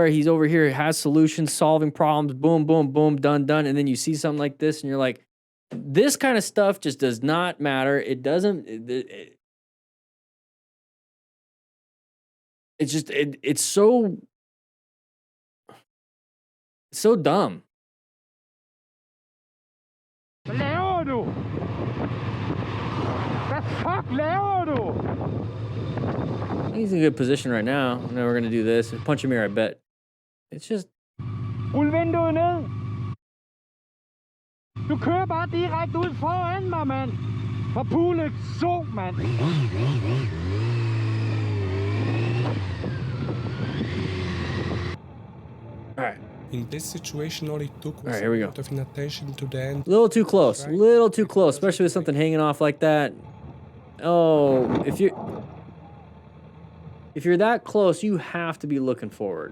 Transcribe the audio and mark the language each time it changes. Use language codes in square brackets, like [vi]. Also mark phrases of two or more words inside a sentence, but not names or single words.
[en] He's over here, has solutions, solving problems, boom, boom, boom, done, done. And then you see something like this, and you're like, this kind of stuff just does not matter. It doesn't. It's just, it's so dumb. [da] Hvad laver du? Hvad fuck laver du? [en] He's in a good position right now. Now we're gonna do this. Punch him here, I bet. It's just... [da] Rul vinduet ned. Du kører bare direkte ud foran mig, mand. For pulet så, mand. [en] All right. In this situation, all it took was Alright, here we a go. lot of inattention to the end. A little too close. A little too close, especially with something hanging off like that. Oh, if you're that close, you have to be looking forward.